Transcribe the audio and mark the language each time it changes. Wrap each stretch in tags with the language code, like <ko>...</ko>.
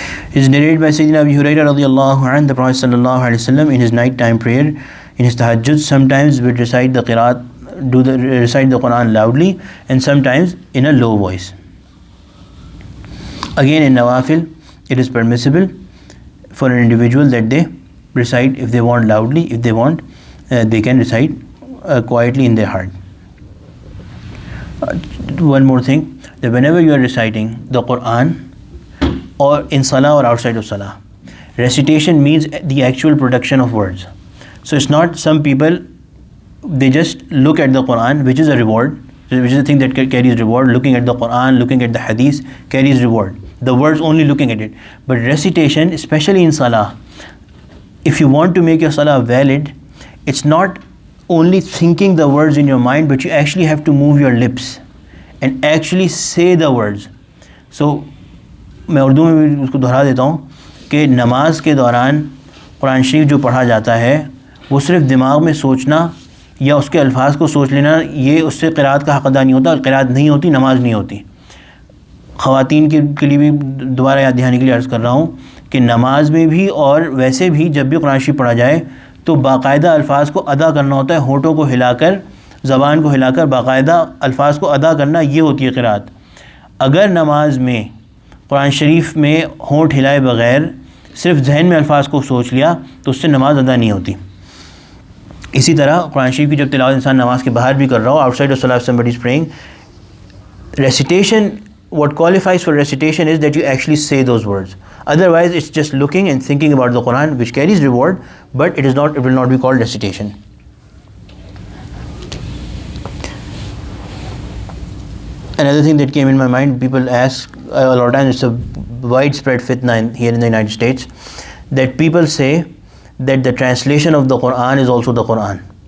<en>It is narrated by Sayyidina Abu Hurairah radiyallahu anhu, the Prophet sallallahu alaihi wasallam in his nighttime prayer, in his tahajjud, sometimes would recite the qiraat, recite the Quran loudly, and sometimes in a low voice. Again, in nawafil, it is permissible for an individual that they recite, if they want loudly, if they want, they can recite quietly in their heart. One more thing, that whenever you are reciting the Quran, or in salah or outside of salah, recitation means the actual production of words. So it's not some people, they just look at the Quran, which is a reward, which is a thing that carries reward. Looking at the Quran, looking at the hadith carries reward. The words only looking at it. But recitation, especially in salah, if you want to make your salah valid, it's not only thinking the words in your mind, but you actually have to move your lips and actually say the words.</en> <ur>So میں اردو میں بھی اس کو دہرا دیتا ہوں کہ نماز کے دوران قرآن شریف جو پڑھا جاتا ہے وہ صرف دماغ میں سوچنا یا اس کے الفاظ کو سوچ لینا، یہ اس سے قرات کا حق ادا نہیں ہوتا، اور قرات نہیں ہوتی نماز نہیں ہوتی۔ خواتین کے لیے بھی دوبارہ یاد دہانی کے لیے عرض کر رہا ہوں کہ نماز میں بھی اور ویسے بھی جب بھی قرآن شریف پڑھا جائے تو باقاعدہ الفاظ کو ادا کرنا ہوتا ہے، ہونٹوں کو ہلا کر، زبان کو ہلا کر باقاعدہ الفاظ کو ادا کرنا، یہ ہوتی ہے قرات۔ اگر نماز میں قرآن شریف میں ہونٹ ہلائے بغیر صرف ذہن میں الفاظ کو سوچ لیا تو اس سے نماز ادا نہیں ہوتی۔ اسی طرح قرآن شریف کی جب تلاوت انسان نماز کے باہر بھی کر رہا ہو،</ur> <en>Outside of صلاۃ somebody is praying, recitation, what qualifies for recitation is that you actually say those words. Otherwise it's just looking and thinking about the Quran, which carries reward, but it will not be called recitation. Another thing that came in my mind, people ask a lot of times, it's a widespread fitna here in the United States, that people say that the translation of the Quran is also the Quran.</en>